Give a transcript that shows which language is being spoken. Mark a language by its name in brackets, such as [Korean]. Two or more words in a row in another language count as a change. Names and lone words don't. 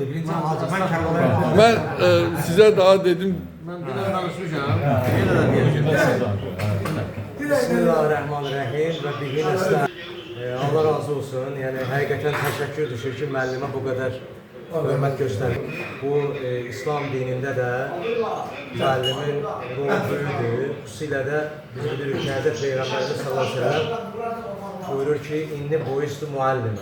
[Azerbaijani] Mən sizə daha dedim. [Turkish] Ben bir de danışmışam. Bir de diyeceğim. [Arabic] بِسْمِ اللَّهِ الرَّحْمَٰنِ الرَّحِيمِ وَبِهِ نَسْتَعِينُ. [Azerbaijani] Allah razı olsun. Yəni həqiqətən təşəkkür düşür ki, müəllimə bu qədər hörmət göstərir. Bu İslam dinində də müəllimin rolu böyükdür. Xüsusilə də biz bilirik ki, Həzrət Peyğəmbərimiz [Arabic] صَلَّى اللَّهُ عَلَيْهِ وَسَلَّمَ [Azerbaijani] buyurur ki, indi boyustu müəllimə.